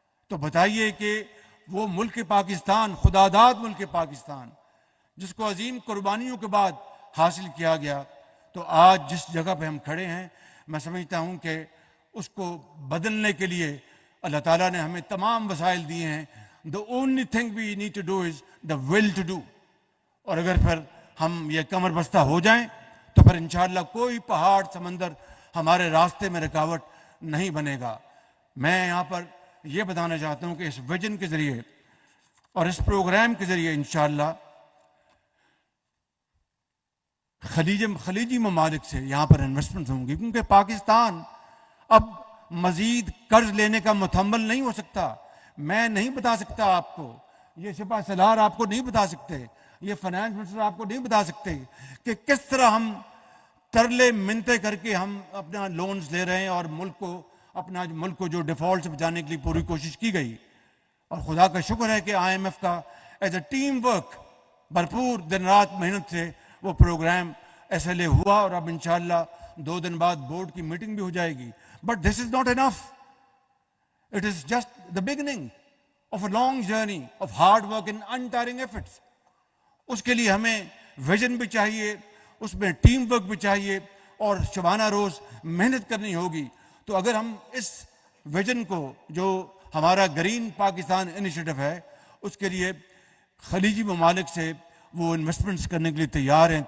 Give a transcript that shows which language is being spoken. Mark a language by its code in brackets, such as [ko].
[ur] تو بتائیے کہ وہ ملک پاکستان، خداداد ملک پاکستان، جس کو عظیم قربانیوں کے بعد حاصل کیا گیا، تو آج جس جگہ پہ ہم کھڑے ہیں میں سمجھتا ہوں کہ اس کو بدلنے کے لیے اللہ تعالیٰ نے ہمیں تمام وسائل دیے ہیں. [en] The only thing we need to do is the will to do. [ur] اور اگر پھر ہم یہ کمر بستہ ہو جائیں تو پھر انشاءاللہ کوئی پہاڑ سمندر ہمارے راستے میں رکاوٹ نہیں بنے گا. میں یہاں پر یہ بتانا چاہتا ہوں کہ اس ویژن کے ذریعے اور اس پروگرام کے ذریعے انشاءاللہ خلیجی ممالک سے یہاں پر انویسٹمنٹ ہوں گی، کیونکہ پاکستان اب مزید قرض لینے کا متحمل نہیں ہو سکتا. میں نہیں بتا سکتا آپ کو، یہ سپاہ سالار آپ کو نہیں بتا سکتے، یہ فائنانس منسٹر آپ کو نہیں بتا سکتے کہ کس طرح ہم ترلے منتیں کر کے ہم اپنا لونز لے رہے ہیں اور ملک کو جو ڈیفالٹ سے بچانے کے لیے پوری کوشش کی گئی. اور خدا کا شکر ہے کہ IMF کا [en] as a team work [ur] بھرپور دن رات محنت سے وہ پروگرام SLA ہوا، اور اب انشاءاللہ 2 دن بعد بورڈ کی میٹنگ بھی ہو جائے گی. [en] But this is not enough. It is just the beginning of a long journey of hard work and untiring efforts. [ur] اس کے لیے ہمیں ویژن بھی چاہیے، اس میں ٹیم ورک بھی چاہیے اور شبانہ روز محنت کرنی ہوگی. تو اگر ہم اس ویژن کو جو ہمارا گرین پاکستان انیشیٹو ہے اس کے لیے خلیجی ممالک سے وہ انویسٹمنٹس کرنے کے لیے تیار ہیں.